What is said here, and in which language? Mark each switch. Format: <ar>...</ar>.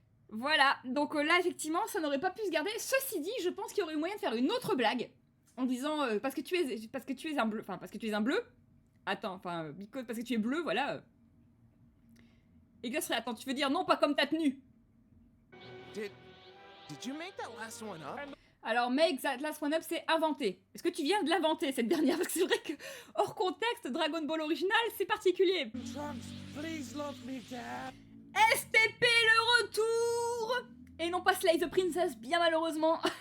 <fr>Voilà, donc là, effectivement, ça n'aurait pas pu se garder. Ceci dit, je pense qu'il y aurait eu moyen de faire une autre blague, en disant, parce que tu es un bleu, enfin, parce que tu es un bleu, attends, enfin, parce que tu es bleu, voilà. Et là, serait, attends, tu veux dire, non, pas comme ta tenue.</fr> <en>Did you make that last one up?</en> <fr>Alors,</fr> <en>make that last one up,</en> <fr>c'est inventer. Est-ce que tu viens de l'inventer, cette dernière? Parce que c'est vrai que, hors contexte, Dragon Ball original, c'est particulier.</fr> <en>Trunks, please love me, Dad.</en> <fr>STP le retour! Et non pas Slay the Princess, bien malheureusement.</fr>